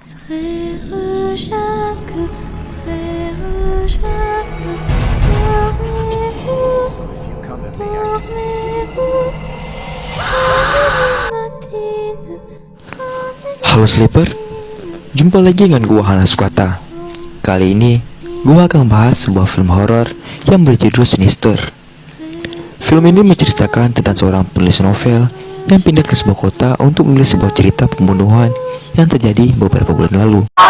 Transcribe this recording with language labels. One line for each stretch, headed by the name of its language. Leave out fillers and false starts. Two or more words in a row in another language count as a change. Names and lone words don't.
French: Frère Jacques, frère Jacques, dormez-vous, dormez-vous, matine,
Indonesian: Halo Sleeper, jumpa lagi dengan gua Hana Sukata. Kali ini, gua akan membahas sebuah film horor yang berjudul Sinister. Film ini menceritakan tentang seorang penulis novel yang pindah ke sebuah kota untuk menulis sebuah cerita pembunuhan yang terjadi beberapa bulan lalu.